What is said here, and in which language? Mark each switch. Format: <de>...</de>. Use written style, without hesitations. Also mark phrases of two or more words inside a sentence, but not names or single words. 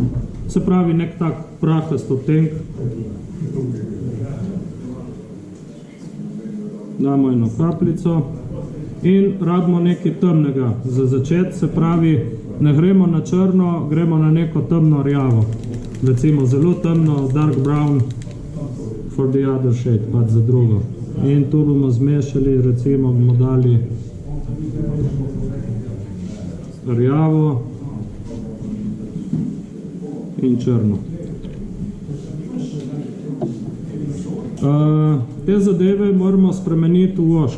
<sl>Se pravi, nek tak prahast odtenek. Damo eno kapljico. In rabimo nekaj temnega za začeti, se pravi, ne gremo na črno, gremo na neko temno rjavo. Recimo zelo temno,</sl> <en>dark brown for the other shade,</en> <sl>pač za drugo. In tu bomo zmešali, recimo bomo dali rjavo in črno. Te zadeve moramo spremeniti v wash.</sl>